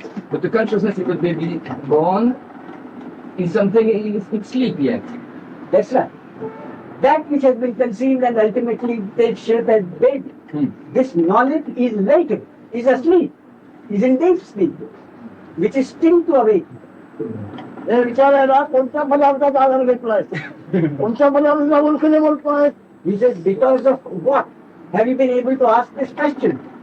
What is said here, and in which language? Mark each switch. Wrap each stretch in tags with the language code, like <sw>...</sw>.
<en>But the consciousness could be born in something in sleep yet. That's right. That which has been conceived and ultimately takes shape as baby. This knowledge is latent, is asleep, is in deep sleep, which is still to awaken.</en> <mr>हे विचारायला कोणत्या पदार्थात आधार घेतलाय? कोणत्या पदार्थाचा ओळखीने बोलतोय?</mr> <en>He says, because of what have you been able to ask this question?</en>